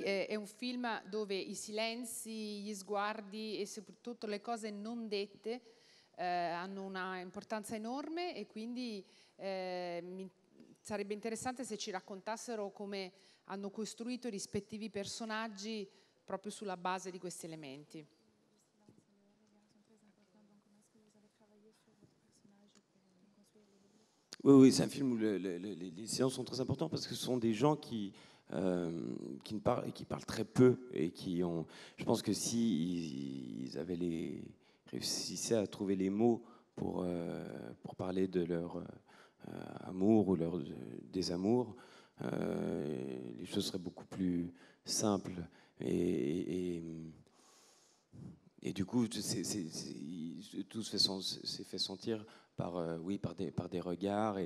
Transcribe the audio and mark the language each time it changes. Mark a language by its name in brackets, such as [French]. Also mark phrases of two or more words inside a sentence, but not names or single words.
[Italian] È un film dove i silenzi, gli sguardi e soprattutto le cose non dette hanno una importanza enorme, e quindi sarebbe interessante se ci raccontassero come hanno costruito i rispettivi personaggi proprio sulla base di questi elementi. [French] Oui, c'est un film où les séances sont très importantes parce que ce sont des gens qui parlent très peu et qui ont. Je pense que si ils réussissaient à trouver les mots pour parler de leur amour ou leur désamour, les choses seraient beaucoup plus simples et du coup, tout s'est fait sentir par des regards.